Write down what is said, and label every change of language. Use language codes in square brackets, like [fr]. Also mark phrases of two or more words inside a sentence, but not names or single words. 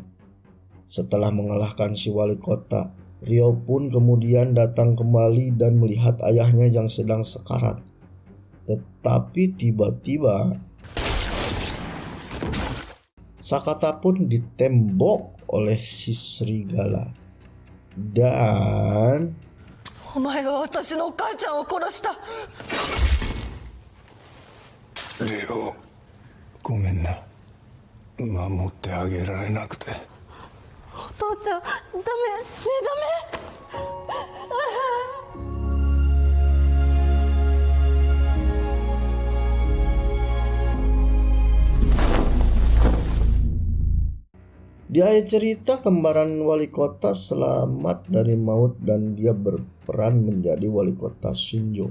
[id] Setelah mengalahkan si wali kota, Ryo pun kemudian datang kembali dan melihat ayahnya yang sedang sekarat. Tetapi tiba-tiba Sakata pun ditembok oleh si serigala. Dan [ja] お前は私のお母ちゃんを殺した。レオ、ごめんな。守ってあげられなくて。お父ちゃん、ダメ、ねえダメ。 [id] di akhir cerita, kembaran wali kota selamat dari maut dan dia berperan menjadi wali kota Shinjo.